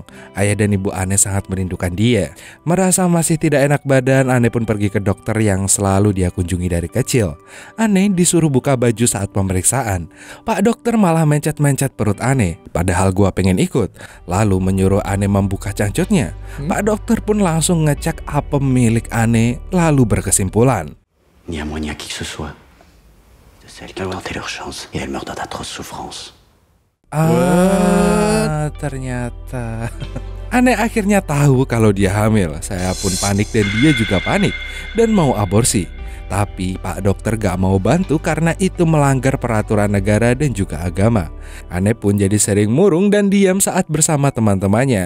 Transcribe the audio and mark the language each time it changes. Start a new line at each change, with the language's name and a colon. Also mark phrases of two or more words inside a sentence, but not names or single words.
Indonesian: Ayah dan ibu Anne sangat merindukan dia. Merasa masih tidak enak badan, Anne pun pergi ke dokter yang selalu dia kunjungi dari kecil. Anne disuruh buka baju saat pemeriksaan. Pak dokter malah mencet-mencet perut Anne, padahal gua pengen ikut. Lalu menyuruh Anne membuka cangcutnya. Pak dokter pun langsung ngecek apem milik Anne, lalu berkesimpulan,
French: Ni à moi ni à qui que ce soit. De celles qui ont tenté leur chance et elles meurent dans d'atroces souffrances.
Indonesian: Ternyata Anne akhirnya tahu kalau dia hamil. Saya pun panik dan dia juga panik dan mau aborsi. Tapi Pak dokter gak mau bantu karena itu melanggar peraturan negara dan juga agama. Anne pun jadi sering murung dan diam saat bersama teman-temannya.